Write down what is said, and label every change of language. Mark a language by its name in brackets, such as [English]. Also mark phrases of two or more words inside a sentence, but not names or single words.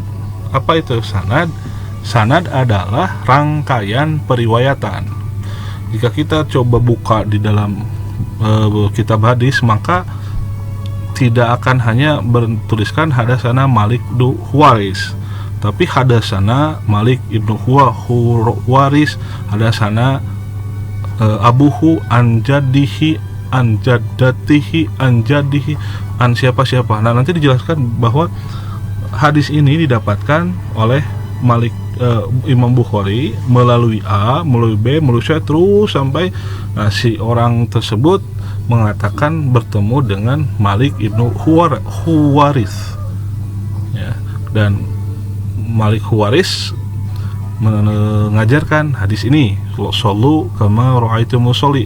[Indonesian] Apa itu sanad? Sanad adalah rangkaian periwayatan. Jika kita coba buka di dalam kitab hadis, maka tidak akan hanya bertuliskan hadatsana Malik bin Huwairits, tapi hadatsana Malik ibnu Huwairits, [Arabic] حدثنا أبوه عن جده عن جدته عن جده عن [Indonesian] siapa-siapa. Nah, nanti dijelaskan bahwa hadis ini didapatkan oleh Imam Bukhari melalui A, melalui B, melalui C, terus sampai si orang tersebut mengatakan bertemu dengan Malik ibnu Huwairits, ya, dan Malik Huwairits mengajarkan hadis ini, [Arabic] صلوا كما رأيتموني أصلي.